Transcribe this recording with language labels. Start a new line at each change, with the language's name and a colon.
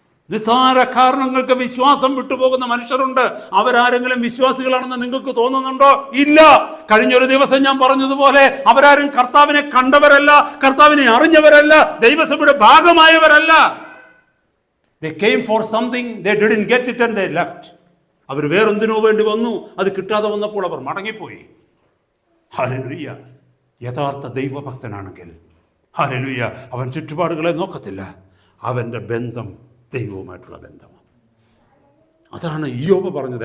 Malayalam: നിസ്സാര കാരണങ്ങൾക്ക് വിശ്വാസം വിട്ടുപോകുന്ന മനുഷ്യരുണ്ട്. അവരാരെങ്കിലും വിശ്വാസികളാണെന്ന് നിങ്ങൾക്ക് തോന്നുന്നുണ്ടോ? ഇല്ല. കഴിഞ്ഞൊരു ദിവസം ഞാൻ പറഞ്ഞതുപോലെ അവരാരും കർത്താവിനെ കണ്ടവരല്ല, കർത്താവിനെ അറിഞ്ഞവരല്ല, ദൈവസഭയുടെ ഭാഗമായവരല്ല.
English: They came for something, they didn't get it and they left.
Malayalam: അവർ വേറെന്തിനോ വേണ്ടി വന്നു, അത് കിട്ടാതെ വന്നപ്പോൾ അവർ മടങ്ങിപ്പോയി. ഹല്ലേലൂയ. യഥാർത്ഥ ദൈവഭക്തനാണെങ്കിൽ ഹല്ലേലൂയ, അവൻ ചുറ്റുപാടുകളെ നോക്കത്തില്ല. അവൻ്റെ ബന്ധം ദൈവവുമായിട്ടുള്ള ബന്ധമാണ്. അതാണ് ഇയ്യോബ് പറഞ്ഞത്.